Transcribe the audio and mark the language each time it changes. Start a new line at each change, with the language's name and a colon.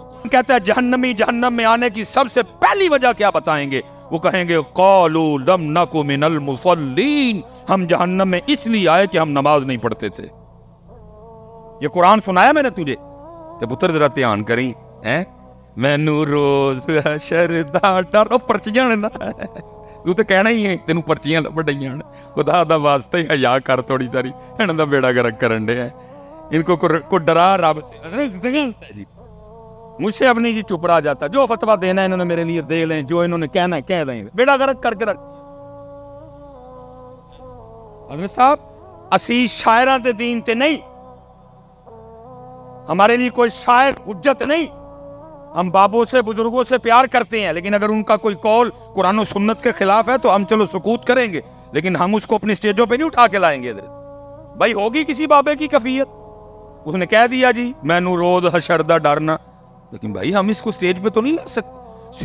Urdu: کہتا ہے جہنمی جہنم میں آنے کی سب سے پہلی وجہ کیا بتائیں گے؟ وہ کہیں گے
Arabic: قالوا لم نک من المصلین,
Urdu: ہم جہنم میں اس لیے آئے کہ ہم نماز نہیں پڑھتے تھے. یہ قرآن سنایا میں نے تجھے کہ پتر ذرا دھیان کریں.
Punjabi: مینو روز حشر دا ڈر, پرچیاں نا تو تے کہنا ہی ہے تینوں پرچیاں بڑھیاں, خدا دا واسطے حیا کر تھوڑی ساری, انہاں دا بیڑا گرک کرن دے.
Urdu: ان کو ڈرا رب سے. مجھ سے اپنی جی چپ رہا جاتا, جو فتویٰ دینا ہے انہوں نے میرے لیے دے لیں, جو انہوں نے کہنا ہے کہہ دیں, بیڑا گرک کر کے رکھ.
Punjabi: حضرت صاحب اسی شاعراں دے دین تے نہیں,
Urdu: ہمارے لیے کوئی شاعر حجت نہیں. ہم بابوں سے بزرگوں سے پیار کرتے ہیں, لیکن اگر ان کا کوئی قول قرآن و سنت کے خلاف ہے تو ہم چلو سکوت کریں گے, لیکن ہم اس کو اپنی سٹیجوں پہ نہیں اٹھا کے لائیں گے. بھائی ہوگی کسی بابے کی کفیت, اس نے کہہ دیا جی
Punjabi: مینو روز حشر دا ڈرنا,
Urdu: لیکن بھائی ہم اس کو سٹیج پہ تو نہیں لا سکتے.